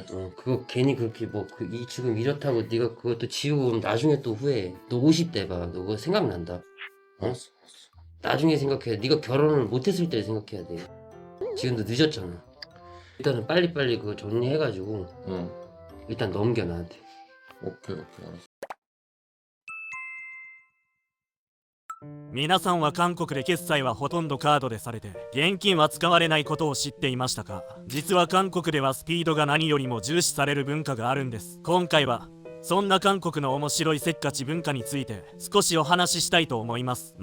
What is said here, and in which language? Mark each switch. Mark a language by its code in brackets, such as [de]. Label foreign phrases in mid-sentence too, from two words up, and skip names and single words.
[ko] 그거 괜히 그렇게 지금 이렇다고 네가 그것도 지우고 그럼 나중에 또 후회해. 너 50대 봐. 너 그거 생각난다. 알았어. 나중에 생각해. 네가 결혼을 못했을 때 생각해야 돼. 지금도 늦었잖아. 일단은 빨리빨리 그거 정리해가지고 응. 일단 넘겨 나한테. 오케이 알았어. [ja] 皆さんは韓国で決済はほとんどカードでされて現金は使われないことを知っていましたか？実は韓国ではスピードが何よりも重視される文化があるんです。今回はそんな韓国の面白いせっかち文化について少しお話ししたいと思います。